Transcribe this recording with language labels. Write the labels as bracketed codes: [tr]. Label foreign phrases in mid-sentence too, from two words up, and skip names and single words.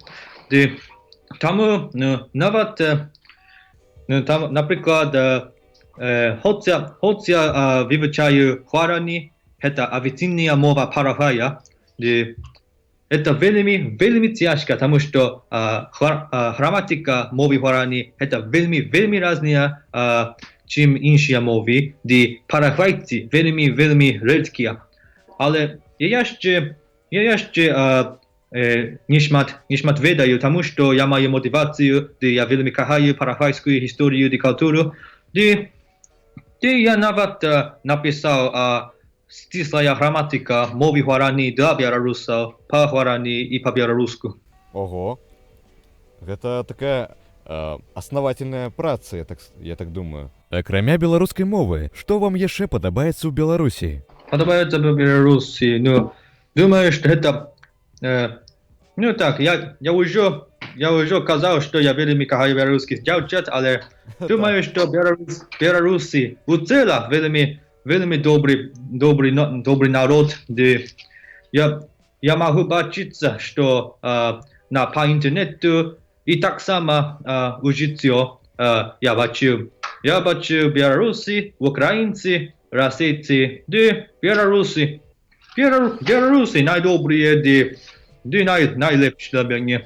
[uk] Тому навіть, наприклад, хоча вивчаю гварани, це офіційна мова Парагвая, це вельми тяжко, тому що граматика мови гварани це вельми різна, чим інші мови, де парагвайці вельми рідкі. [be] Але я ще не шмат ведаю, [uk] тому що я маю мотивацію, де я вельми кохаю парагвайську історію і культуру, Де я навіть написав стислая граматика мови гуарані для білорусів, по-гуарані і по-білоруську. Ого. [be] Гэта такая основательная праца, я так думаю. Акрамя беларускай мовы, што вам яшчэ падабаецца ў Беларусі? [ru] Подобается в Беларуси, но думаю, что это... ну так, я уже сказал, что я [uk] вельми кохаю [ru] белорусских девчат, але думаю, что Беларуси у целом вельми добрый народ, где я могу бачиться, что по интернету и [uk] так само [ru] учиться я бачу белорусы, украинцы, российцы, да белорусы наидобрые, да [uk] найлепші для мене.